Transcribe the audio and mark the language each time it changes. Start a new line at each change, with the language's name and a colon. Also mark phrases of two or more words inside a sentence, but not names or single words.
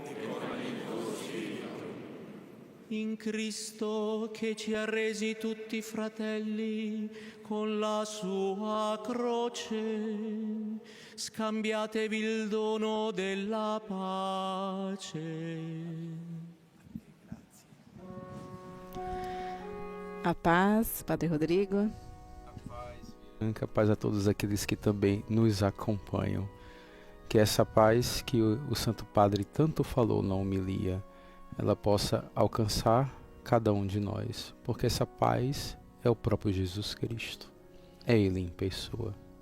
Italian: In Cristo che ci ha resi tutti fratelli con la sua croce, scambiatevi il dono della pace.
Portuguese: A paz, Padre Rodrigo. A paz a todos aqueles que também nos acompanham. Que essa paz que o Santo Padre tanto falou na homilia, ela possa alcançar cada um de nós, porque essa paz é o próprio Jesus Cristo, é Ele em pessoa.